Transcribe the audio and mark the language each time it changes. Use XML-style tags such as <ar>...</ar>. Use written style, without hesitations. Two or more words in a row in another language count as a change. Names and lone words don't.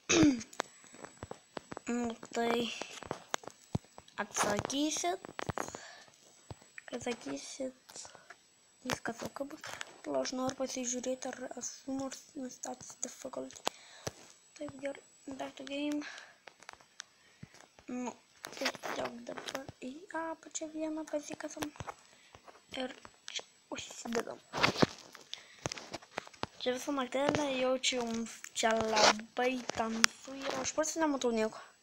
<lt>Tai atsakysit, kai sakysit, viskas ok bus. Aš noriu pasižiūrėti, ar esu nors nustatęs difficulty. Taip, gerai,</lt> <en>back to game.</en> <lt>Tiesiog dabar į apačią vieną pasikasam ir čia užsidedam. Čia visą naktėlę jaučiu jums čia labai tamsu ir aš pats nematau nieko.</lt>